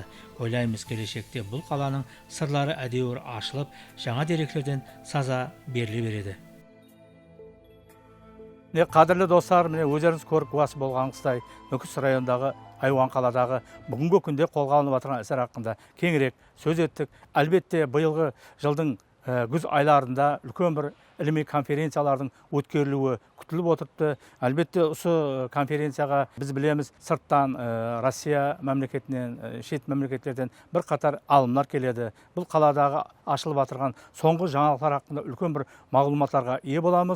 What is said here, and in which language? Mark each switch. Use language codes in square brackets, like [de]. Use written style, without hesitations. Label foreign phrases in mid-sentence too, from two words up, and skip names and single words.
[kk] Ойлаймыз, келешекте бұл қаланың сырлары әдеуір ашылып, жаңа деректерден саза беріле береді. Қадірлі достар, өздеріңіз көріп куәсі болғаныңыздай, Нүкіс райондағы Айуан қаладағы бүгінгі күнде қолға алынып отырған істер хақында кеңірек сөз еттік. Әлбетте, биылғы жылдың күз айларында үлкен бір [uz] ilmiy konferensiyalarning o'tkazilishi kutilib o'tiribdi. Albatta, o'sha konferensiyaga biz bilamiz, sirtdan Rossiya mamlakatidan, chet mamlakatlardan bir qator olimlar keladi. Bu qaladagi ochilib o'tirgan so'nggi жаңалықтар haqida ulkan bir ma'lumotlarga ega bo'lamiz.